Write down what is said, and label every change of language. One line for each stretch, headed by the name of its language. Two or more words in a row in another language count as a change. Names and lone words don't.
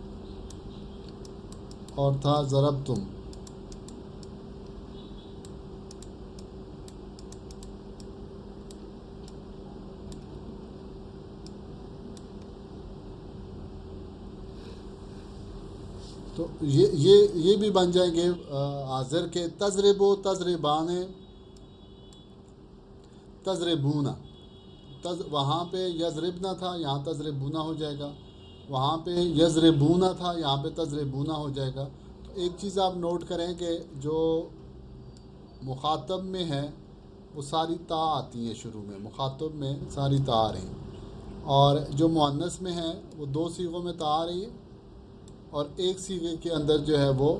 Urdu: اور تھا ضربتم تو یہ بھی بن جائیں گے حاضر کے
Arabic: تضرب و تضربان
Urdu: تضربونا وہاں پہ یضربنا تھا یہاں تضربونا ہو جائے گا وہاں پہ یضربونا تھا یہاں پہ تضربونا ہو جائے گا تو ایک چیز آپ نوٹ کریں کہ جو مخاطب میں ہے وہ ساری تا آتی ہیں شروع میں مخاطب میں ساری تا آ رہی ہیں اور جو مؤنث میں ہے وہ دو صیغوں میں تا آ رہی ہے اور ایک صیغے کے اندر جو ہے